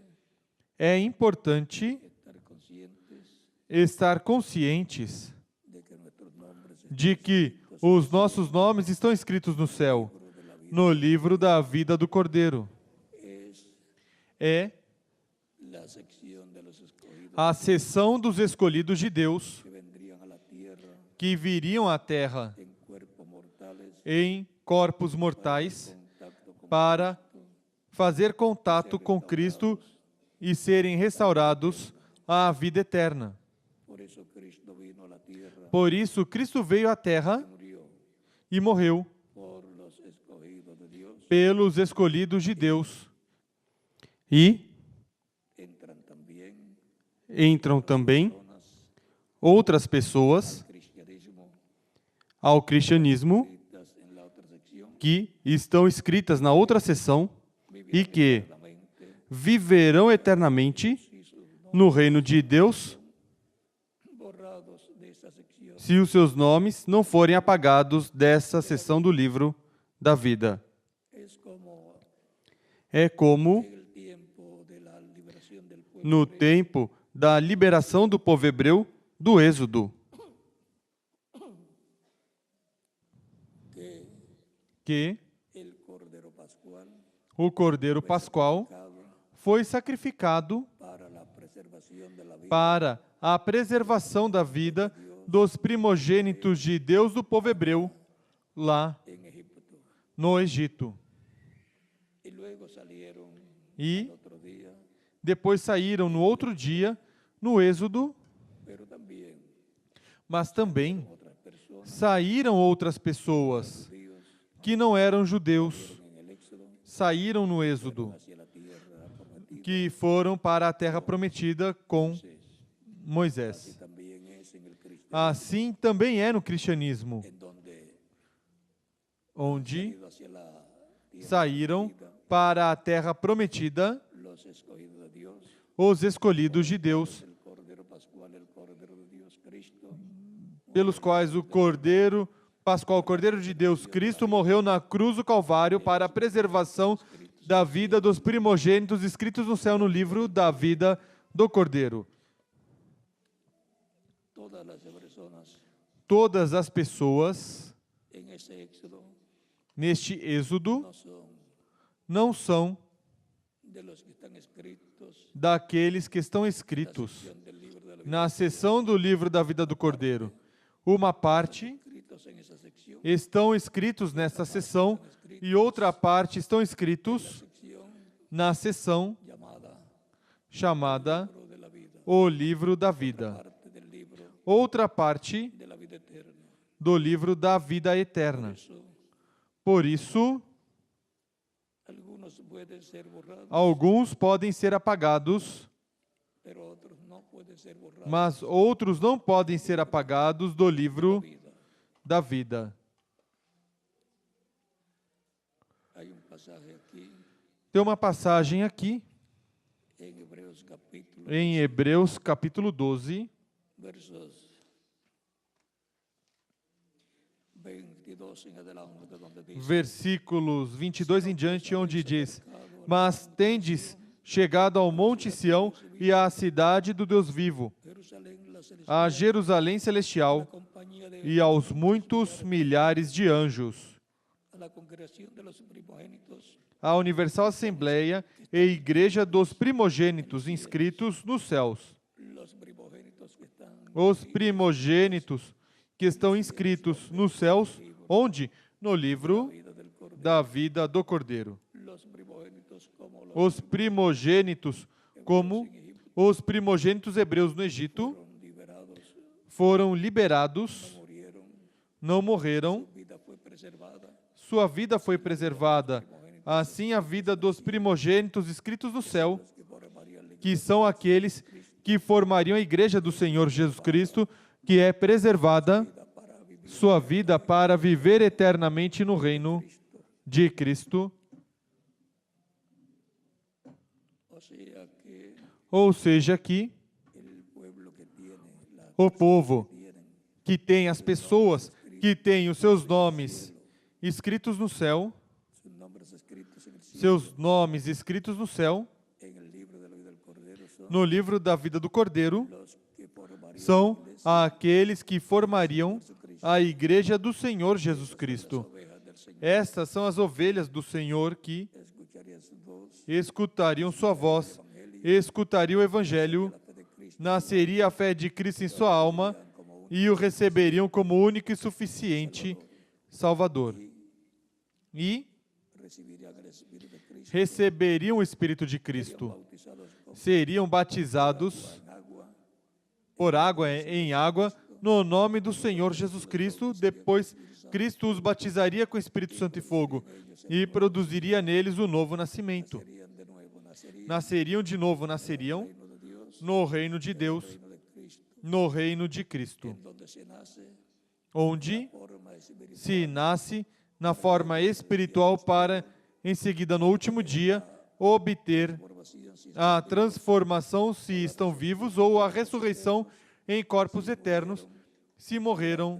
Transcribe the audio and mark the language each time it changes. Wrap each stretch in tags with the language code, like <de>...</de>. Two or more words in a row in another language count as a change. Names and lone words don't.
<pt>É importante</pt> <es>estar conscientes estar conscientes de que nuestros nombres</es> <pt>de que os nossos nomes estão escritos no céu, no livro da vida do Cordeiro.</pt> <es>es</es> <pt>É</pt> <es>la sección de los escogidos</es> <pt>a seção dos escolhidos de Deus</pt> <es>que vendrían a la tierra</es> <pt>que viriam à terra</pt> <es>en cuerpos mortales,</es> <pt>em corpos mortais</pt> <es>contacto con</es> <pt>para fazer contato com Cristo e serem restaurados à vida eterna.</pt> <es>por eso Cristo vino a la tierra,</es> <pt>Por isso, Cristo veio à terra</pt> <es>murió</es> <pt>e morreu</pt> <es>por los escogidos de Dios</es> <pt>pelos escolhidos de Deus E</pt> <es>entran también</es> <pt>entram também</pt> <es>personas</es> <pt>outras pessoas</pt> <es>al cristianismo</es> <pt>ao cristianismo</pt> <es>escritas en la otra sección,</es> <pt>que estão escritas na outra seção e</pt> <es>vivirán</es> <pt>que eternamente viverão eternamente</pt> <es>si sus nombres</es> <pt>no reino de Deus</pt> <es>borrados de esta sección.</es> <pt>se os seus nomes não forem apagados dessa seção do livro da vida.</pt> <es>Es como</es> <pt>É como</pt> <es>en el tiempo de la liberación del pueblo</es> <pt>no</pt> <es>hebreo,</es> <pt>tempo da liberação do povo hebreu do Êxodo,</pt> <es>que</es> <pt>que</pt> <es>el Cordero Pascual</es> <pt>o Cordeiro Pascual</pt> <es>sacrificado</es> <pt>foi sacrificado</pt> <es>para la preservación de la vida</es> <pt>para a preservação da vida dos primogênitos de Deus do povo hebreu lá</pt> <es>en Egipto.</es> <pt>no Egito.</pt> <es>Y luego salieron</es> <pt>E</pt> <es>al otro día,</es> <pt>depois saíram no outro dia no Êxodo,</pt> <es>pero también</es> <pt>mas também</pt> <es>otras personas</es> <pt>saíram outras pessoas</pt> <es>judíos</es> <pt>que não eram judeus,</pt> <es>en el Éxodo</es> <pt>saíram no Êxodo,</pt> <es>hacia la tierra prometida.</es> <pt>que foram para a terra prometida com Moisés.</pt> <es>Y también es en el cristianismo,</es> <pt>Assim também é no cristianismo,</pt> <es>en donde</es> <pt>onde</pt> <es>ido hacia la tierra</es> <pt>saíram</pt> <es>prometida</es> <pt>para a terra prometida</pt> <es>los escogidos de Dios,</es> <pt>os escolhidos de Deus,</pt> <es>el Cordero Pascual, el Cordero de Dios Cristo,</es> <pt>pelos quais o Cordeiro Pascual, o Cordeiro de Deus Cristo, morreu na cruz do Calvário para a preservação da vida dos primogênitos escritos no céu no livro da vida do Cordeiro.</pt> <es>todas las personas</es> <pt>Todas as pessoas</pt> <es>en ese Éxodo</es> <pt>neste Êxodo</pt> <es>no son</es> <pt>não são</pt> <es>de los que están escritos</es> <pt>daqueles que estão</pt> <es>en la</es> <pt>escritos</pt> <es>sección del libro de la vida,</es> <pt>na seção do livro da vida do Cordeiro. Uma parte</pt> <es>escritos en esa sección,</es> <pt>estão escritos nesta seção e outra parte estão escritos</pt> <es>sección</es> <pt>na seção</pt> <es>llamada</es> <pt>chamada</pt> <es>Libro de la Vida,</es> <pt>O Livro da Vida.</pt> <es>parte del libro</es> <pt>Outra parte</pt> <es>de la vida eterna.</es> <pt>do livro da vida eterna.</pt> <es>Eso,</es> <pt>Por isso,</pt> <es>algunos pueden ser borrados,</es> <pt>alguns podem ser apagados,</pt> <es>pero otros no pueden ser borrados.</es> <pt>mas outros não podem ser apagados do livro</pt> <es>Vida.</es> <pt>da vida.</pt> <es>Hay un pasaje aquí</es> <pt>Tem uma passagem aqui,</pt> <es>en Hebreos capítulo</es> <pt>em Hebreus capítulo 12,</pt> <es>versos 22 en adelante, donde dice:</es> <pt>versículos 22 em diante, onde diz: Mas tendes chegado ao monte Sião e à cidade do Deus vivo,</pt> <es>Jerusalén, la celestial,</es> <pt>a Jerusalém</pt> <es>la celestial compañía de</es> <pt>e aos muitos milhares de anjos,</pt> <es>a la congregación de los primogénitos</es> <pt>a Universal Assembleia e Igreja dos Primogênitos inscritos nos céus.</pt> <es>los primogénitos que están</es> <pt>Os primogênitos que estão inscritos nos céus, onde? No livro</pt> <es>vida del Cordero,</es> <pt>da vida do Cordeiro.</pt> <es>los primogénitos como los</es> <pt>Os primogênitos, como os primogênitos hebreus no Egito,</pt> <es>fueron liberados,</es> <pt>foram liberados,</pt> <es>murieron,</es> <pt>não morreram,</pt> <es>su vida fue preservada,</es> <pt>sua vida foi preservada. Assim, a vida dos primogênitos escritos no céu,</pt> <es>que formarían la</es> <pt>que são aqueles que formariam a igreja do Senhor Jesus Cristo, que é preservada,</pt> <es>vida para vivir.</es> <pt>sua vida para viver eternamente no reino de Cristo.</pt> <es>O sea que</es> <pt>Ou seja,</pt> <es>que el pueblo que tiene la</es> <pt>o povo</pt> <es>tienen</es> <pt>que tem as pessoas que têm os seus nomes escritos no céu,</pt> <es>sus nombres escritos en el cielo,</es> <pt>seus nomes escritos no céu,</pt> <es>en el libro de la vida del Cordero, son</es> <pt>no livro da vida do Cordeiro,</pt> <es>los que formarían</es> <pt>são</pt> <es>la iglesia,</es> <pt>aqueles que formariam a igreja do Senhor Jesus Cristo.</pt> <es>ovejas del Señor.</es> <pt>Estas são as ovelhas do Senhor que</pt> <es>Escucharían su voz,</es> <pt>escutariam sua voz, escutariam o Evangelho,</pt> <es>la fe de Cristo,</es> <pt>nasceria a fé de Cristo em sua alma e o receberiam como único e suficiente Salvador. E</pt> <es>recibirían el Espíritu de Cristo,</es> <pt>receberiam o Espírito de Cristo.</pt> <es>bautizados con</es> <pt>Seriam batizados</pt> <es>agua,</es> <pt>por água, em água, no nome do Senhor Jesus Cristo. Depois, Cristo os batizaria com Espírito Santo e fogo e produziria neles o novo nascimento.</pt> <es>serían de nuevo nacidos.</es> <pt>nasceriam de novo, nasceriam</pt> <es>reino de Dios,</es> <pt>no reino de Deus,</pt> <es>reino de Cristo,</es> <pt>no reino de Cristo,</pt> <es>en donde se nace</es> <pt>onde</pt> <es>forma espiritual</es> <pt>se nasce na forma espiritual para, em seguida, no último dia, obter</pt> <es>formación sin</es> <pt>a transformação se estão vivos ou a ressurreição em corpos eternos se morreram</pt>